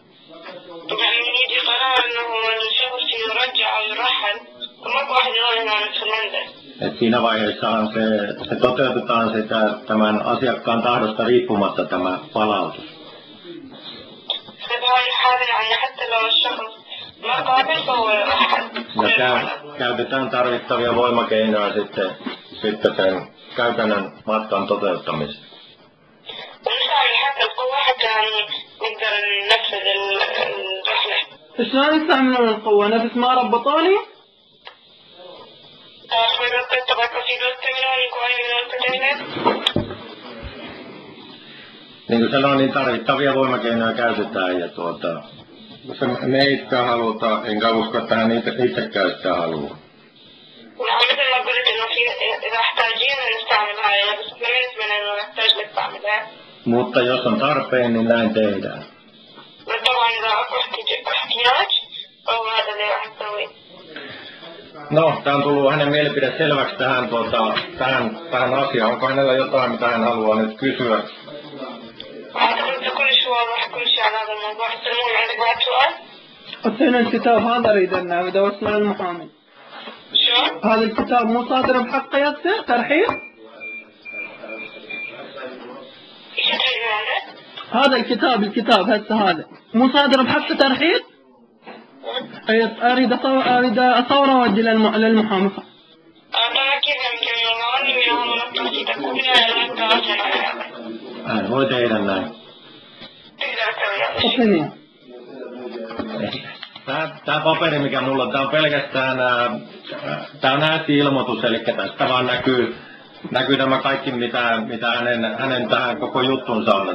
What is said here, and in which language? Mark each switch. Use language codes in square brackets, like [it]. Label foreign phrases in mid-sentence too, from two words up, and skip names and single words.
[fi] Et siinä vaiheessahan se toteutetaan tämän asiakkaan tahdosta riippumatta tämä palautus. Ja käytetään tarvittavia voimakeinoja sitten sen käytännön matkan toteuttamiseen. [ar] شلون يستعملون القوة؟ نفس ما ربطوني؟ [fi] Niin kuin sanoin, niin tarvittavia voimakeinoja käytetään ja jos me ei sitä haluta, enkä usko, että hän itsekään sitä haluaa. Mutta jos on tarpeen, niin näin tehdään. No, tämä on tullut hänen mielipide selväksi tähän asiaan. Onko hänellä jotain, mitä hän haluaa nyt kysyä? [ar] أصلا الكتاب هذا أريد أن أوصل للمحامي. هذا الكتاب مو صادر بحق ياسر ترحيل؟ هذا الكتاب هسه هذا مو صادر بحق ترحيل؟ أريد أصوره وأوجه للمحامي. [fi] Voi tehdä näin. Tämä paperi, mikä mulla on, tämä on pelkästään tämä on äästi-ilmoitus, eli tästä vaan näkyy tämä kaikki, mitä hänen tähän koko juttunsa on.